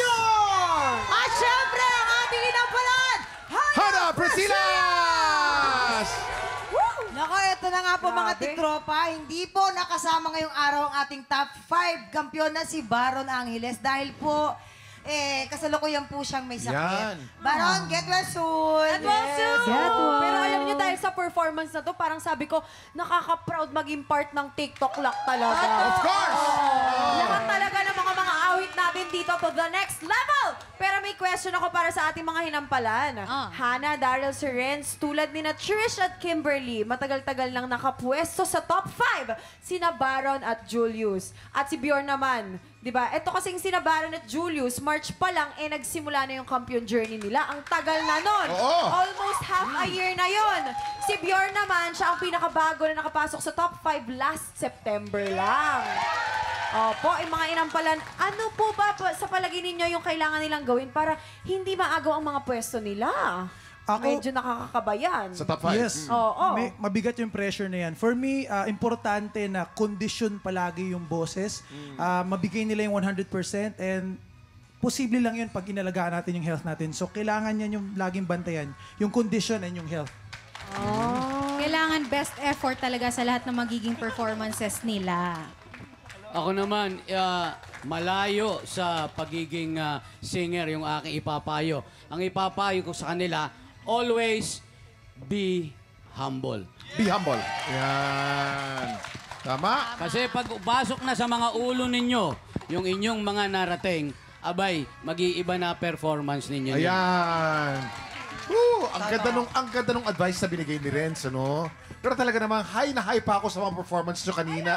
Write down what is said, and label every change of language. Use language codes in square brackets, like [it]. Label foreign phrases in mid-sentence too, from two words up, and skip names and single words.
[tl] At syempre, ang ating inampalan, Hana Presilas! Nako, ito na nga po mga tiktropa. Hindi po nakasama ngayong araw ang ating top 5 kampiyon na si Baron Angeles dahil po kasalukuyan po siyang may sakit. Yan. Baron, [en] get well soon. Get well soon! Get well. [tl] Pero alam niyo, dahil sa performance na to, parang sabi ko, nakaka-proud maging part ng TikTok Lock talaga. [en] Of course! [tl] Lahat talaga ng mga awit natin dito [en] to the next level. [tl] Pero may question ako para sa ating mga hinampalan. Hana, Daryl, si Renz, tulad ni na Trish at Kimberly, matagal-tagal nang nakapwesto sa top 5. Sina Baron at Julius. At si Bjorn naman, di ba? Ito kasing sina Baron at Julius, March pa lang, nagsimula na yung champion journey nila. Ang tagal na nun. Oo. [en] Almost half a year na yon. [tl] Si Bjorn naman, siya ang pinakabago na nakapasok sa top 5 [en] last September [tl] lang. Opo, mga inampalan, ano po ba sa palagay ninyo yung kailangan nilang gawin para hindi maagaw ang mga pwesto nila? Medyo nakakakabayan. Sa top 5. Yes. Oo. Mabigat yung pressure na yan. [en] For me, [tl] importante na condition palagi yung boses. Mabigay nila yung 100% and posible lang yun pag inalagaan natin yung health natin. So, kailangan yan yung laging bantayan. Yung condition and yung health. Kailangan [en] best effort [tl] talaga sa lahat ng magiging performances nila. Ako naman, malayo sa pagiging singer yung aking ipapayo. Ang ipapayo ko sa kanila, [en] always be humble. Be humble. [tl] Yan. Tama? Kasi pag pasok na sa mga ulo ninyo, yung inyong mga narating, abay, mag-iiba na performance ninyo. Ayan. Ang ganda nung advice na binigay ni Renz, ano? Pero talaga namang high na high pa ako sa mga performance nyo kanina.